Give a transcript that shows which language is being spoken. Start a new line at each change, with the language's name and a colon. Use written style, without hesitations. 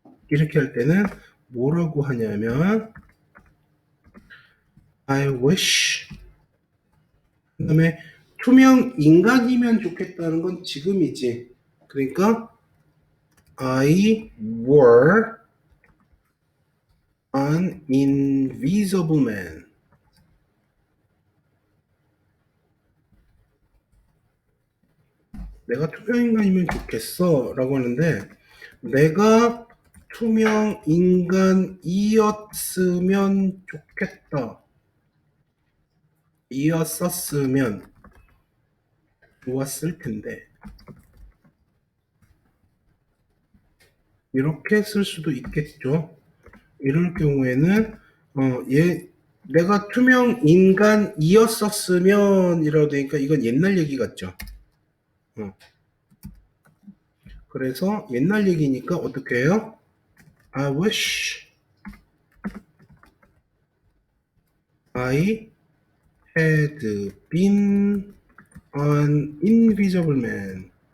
Korean: 이렇게 할 때는 뭐라고 하냐면 I wish 그 다음에 투명 인간이면 좋겠다는 건 지금이지.
English: 그러니까 I were an invisible man.
Korean: 내가 투명인간이면 좋겠어 라고 하는데 내가 투명인간이었으면 좋겠다 이었었으면 좋았을 텐데 이렇게 쓸 수도 있겠죠. 이럴 경우에는 내가 투명인간이었었으면 이라고 되니까 이건 옛날 얘기 같죠. 그래서 옛날 얘기니까 어떻게 해요? I wish
English: I had been an invisible man.